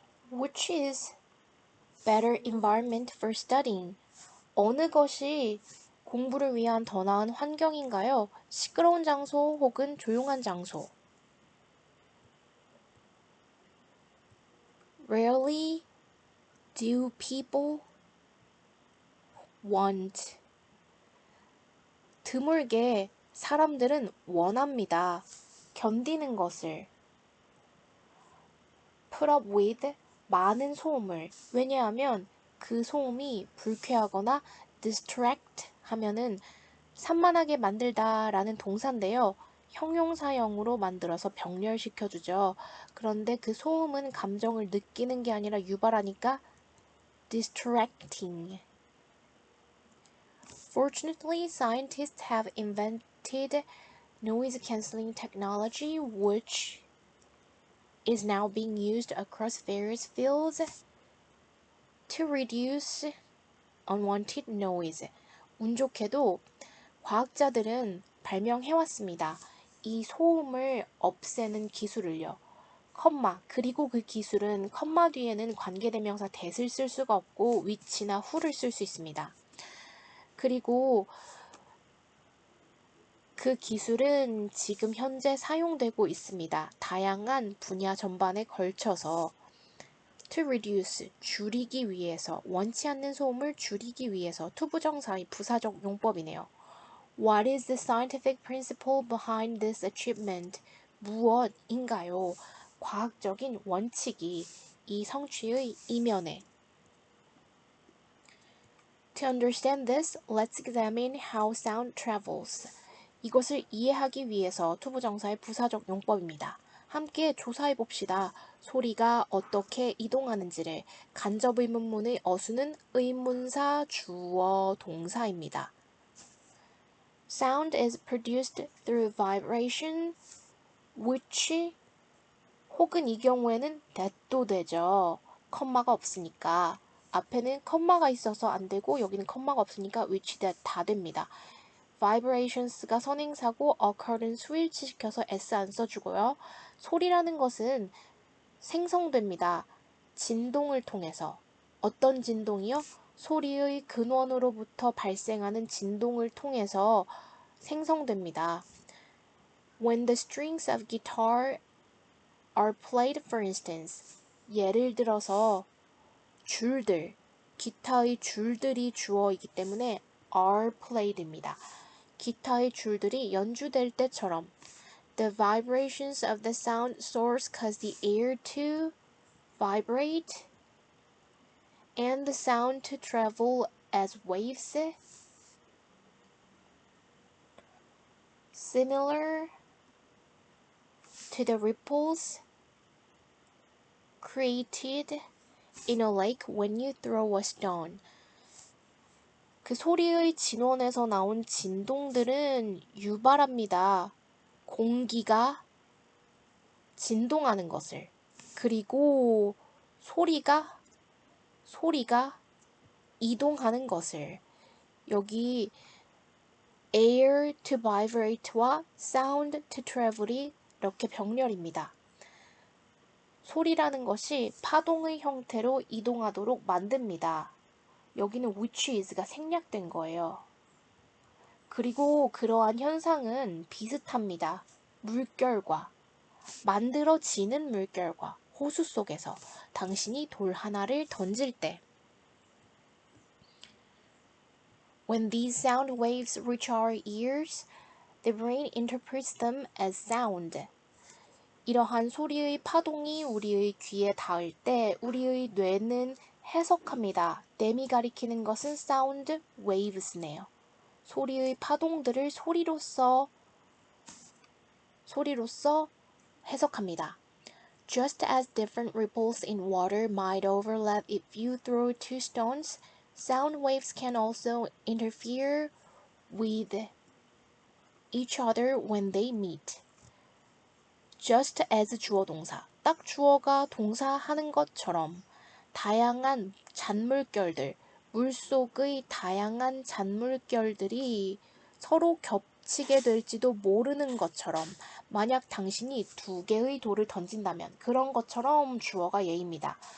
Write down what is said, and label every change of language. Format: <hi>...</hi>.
<en>Which is better environment for studying?</en> <ko>어느 것이 공부를 위한 더 나은 환경인가요? 시끄러운 장소 혹은 조용한 장소.</ko> <en>Rarely do people want.</en> <ko>드물게 사람들은 원합니다. 견디는 것을.</ko> <en>put up with</en> <ko>많은 소음을. 왜냐하면 그 소음이 불쾌하거나 distract 하면은 산만하게 만들다 라는 동사인데요. 형용사형으로 만들어서 병렬시켜주죠. 그런데 그 소음은 감정을 느끼는 게 아니라 유발하니까 distracting.</ko> <en>Fortunately, scientists have invented noise cancelling technology which is now being used across various fields to reduce unwanted noise.</en> <ko>운 좋게도 과학자들은 발명해왔습니다. 이 소음을 없애는 기술을요. 그리고 그 기술은 뒤에는 관계대명사 that을 쓸 수가 없고 which나 who를 쓸 수 있습니다. 그리고 그 기술은 지금 현재 사용되고 있습니다. 다양한 분야 전반에 걸쳐서</ko> <en>to reduce,</en> <ko>줄이기 위해서, 원치 않는 소음을 줄이기 위해서 투부정사의 부사적 용법이네요.</ko> <en>What is the scientific principle behind this achievement?</en> <ko>무엇인가요? 과학적인 원칙이 이 성취의 이면에.</ko> <en>To understand this, let's examine how sound travels.</en> <ko>이것을 이해하기 위해서 투부정사의 부사적 용법입니다. 함께 조사해 봅시다. 소리가 어떻게 이동하는지를. 간접의문문의 어수는 의문사, 주어, 동사입니다.</ko> <en>Sound is produced through vibration</en> <ko>which 혹은 이 경우에는 that도 되죠. 컴마가 없으니까. 앞에는 컴마가 있어서 안 되고 여기는 컴마가 없으니까 which, that 다 됩니다. vibrations가 선행사고 occur는 수일치시켜서 s 안 써주고요. 소리라는 것은 생성됩니다. 진동을 통해서. 어떤 진동이요? 소리의 근원으로부터 발생하는 진동을 통해서 생성됩니다.</ko> <en>When the strings of guitar are played, for instance.</en> <ko>예를 들어서 줄들, 기타의 줄들이 주어이기 때문에 are played입니다. 기타의 줄들이 연주될 때처럼</ko> <en>The vibrations of the sound source cause the air to vibrate and the sound to travel as waves. Similar to the ripples created in a lake when you throw a stone.</en> <ko>그 소리의 진원에서 나온 진동들은 유발합니다. 공기가 진동하는 것을. 그리고 소리가 이동하는 것을. 여기</ko> <en>air to vibrate</en> <ko>와</ko> <en>sound to travel</en> <ko>이 이렇게 병렬입니다. 소리라는 것이 파동의 형태로 이동하도록 만듭니다. 여기는 which is가 생략된 거예요. 그리고 그러한 현상은 비슷합니다. 물결과 만들어지는 물결과 호수 속에서 당신이 돌 하나를 던질 때</ko> <en>When these sound waves reach our ears, the brain interprets them as sound.</en> <ko>이러한 소리의 파동이 우리의 귀에 닿을 때 우리의 뇌는 해석합니다. 댐이 가리키는 것은 sound waves네요. 소리의 파동들을 소리로서 해석합니다.</ko> <en>Just as different ripples in water might overlap if you throw two stones, sound waves can also interfere with each other when they meet.</en> <ko>Just as 주어 동사, 딱 주어가 동사하는 것처럼 다양한 잔물결들, 물속의 다양한 잔물결들이 서로 겹치게 될지도 모르는 것처럼 만약 당신이 두 개의 돌을 던진다면 그런 것처럼 주어가 예입니다.</ko>